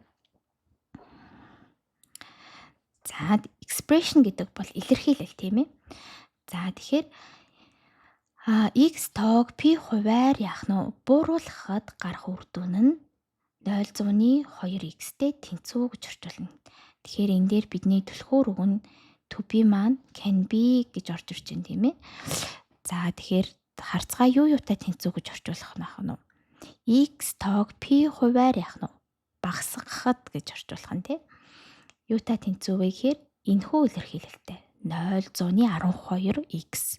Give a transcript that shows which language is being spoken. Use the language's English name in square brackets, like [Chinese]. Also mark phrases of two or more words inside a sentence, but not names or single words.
[Mongolian] За expression гэдэг бол илэрхийлэл тийм ээ. За тэгэхээр x тоог P хувиар яах нь бууруулахад гарах үр дүн нь 0.2x-тэй тэнцүү гэж орчуулна. Тэгэхээр энэ дээр бидний түлхүүр үг нь [English] to be [Mongolian] маань [English] can be [Mongolian] гэж орж ирж байна тийм ээ. За тэгэхээр харцгаа юу юутай тэнцүү гэж орчуулах нь x тоог P хувиар яах нь багасгахад гэж орчуулах нь тийм. Юутай тэнцүү вэ гэхээр энэхүү илэрхийлэлтэй 0.12x.